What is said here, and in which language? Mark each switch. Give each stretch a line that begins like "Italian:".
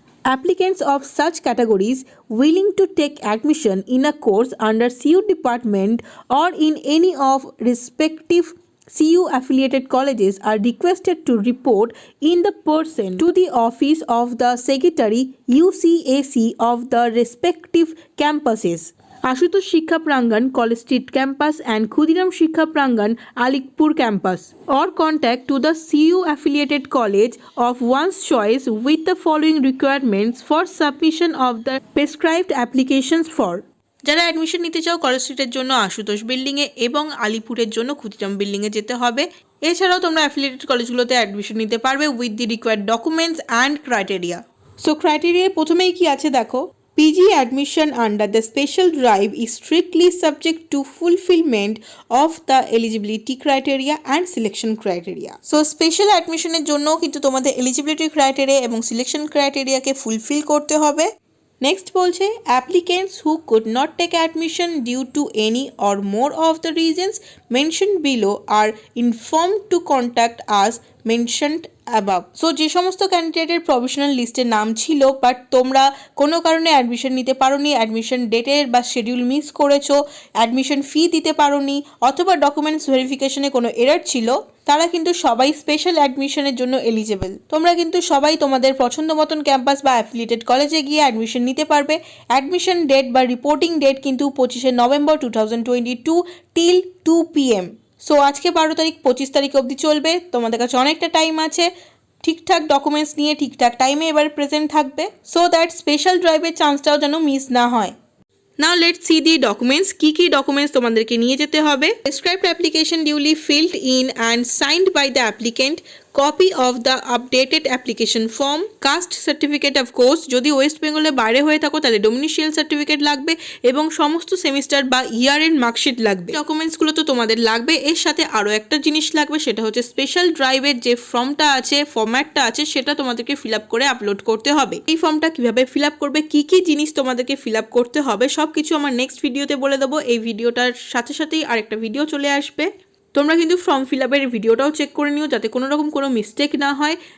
English: Applicants of such categories willing to take admission in a course under CU department or in any of respective CU affiliated colleges are requested to report in the person to the office of the Secretary UCSC of the respective campuses. Ashutosh Shikha Prangan, College Street Campus and Khudiram Shikha Prangan, Alipur Campus, or contact to the CU affiliated college of one's choice with the following requirements for submission of the prescribed applications for.
Bangla: যারা admission নিতে চাও college স্ট্রিটের জন্য আশুতোষ বিল্ডিংয়ে এবং আলিপুরের জন্য ক্ষুদিরাম বিল্ডিংয়ে যেতে হবে। এছাড়াও তোমরা অ্যাফিলিয়েটেড কলেজগুলোতে অ্যাডমিশন নিতে পারবে
English: With the required documents and criteria.
Bangla: So criteria প্রথমেই কি আছে দেখো,
English: PG admission under the special drive is strictly subject to fulfillment of the eligibility criteria and selection criteria. So special admission
Bangla: এর জন্য কিন্তু তোমাদের eligibility criteria এবং selection criteria কে fulfil করতে হবে। নেক্সট বলছে,
English: applicants who could not take admission due to any or more of the reasons mentioned below are informed to contact us mentioned above.
Bangla: So যে সমস্ত ক্যান্ডিডেটের প্রভিশনাল লিস্টে নাম ছিল বাট তোমরা কোনো কারণে অ্যাডমিশন নিতে পারোনি, অ্যাডমিশন ডেটের বা শিডিউল মিস করেছো, অ্যাডমিশন ফি দিতে পারোনি, অথবা ডকুমেন্টস ভেরিফিকেশনে কোনো এরর ছিল, তারা কিন্তু সবাই স্পেশাল অ্যাডমিশনের জন্য এলিজেবল। তোমরা কিন্তু সবাই তোমাদের পছন্দ মতন ক্যাম্পাস বা অ্যাফিলিয়েটেড কলেজে গিয়ে অ্যাডমিশন নিতে পারবে। অ্যাডমিশন ডেট বা রিপোর্টিং ডেট কিন্তু 25শে নভেম্বর 2022 till 2 PM। সো আজকে 12 তারিখ, 25 তারিখ অবধি চলবে। তোমাদের কাছে অনেকটা টাইম আছে, ঠিকঠাক ডকুমেন্টস নিয়ে ঠিকঠাক টাইমে এবার প্রেজেন্ট থাকবে, সো দ্যাট স্পেশাল ড্রাইভের চান্সটাও যেন মিস না হয়।
English: Now let's see the documents.
Bangla: কি ডকুমেন্টস তোমাদেরকে নিয়ে যেতে হবে।
English: Prescribed application duly filled in and signed by the applicant, copy of the updated application form, caste certificate of course,
Bangla: যদি ওয়েস্ট বেঙ্গলের বাইরে হয়ে থাকো তাহলে ডোমিনিশিয়াল সার্টিফিকেট লাগবে এবং সমস্ত সেমিস্টার বা ইয়ার এন্ড মার্কশিট লাগবে। ডকুমেন্টসগুলো তো তোমাদের লাগবে। এর সাথে আরও একটা জিনিস লাগবে, সেটা হচ্ছে স্পেশাল ড্রাইভের যে ফর্মটা আছে, ফরম্যাটটা আছে, সেটা তোমাদেরকে ফিল আপ করে আপলোড করতে হবে। এই ফর্মটা কিভাবে ফিল আপ করবে, কি কি জিনিস তোমাদেরকে ফিল আপ করতে হবে, সব কিছু আমার নেক্সট ভিডিওতে বলে দেবো। এই ভিডিওটার সাথে সাথেই আরেকটা ভিডিও চলে আসবে। তোমরা কিন্তু ফর্ম ফিল আপের ভিডিওটাও চেক করে নিও যাতে কোনো রকম কোনো মিস্টেক না হয়।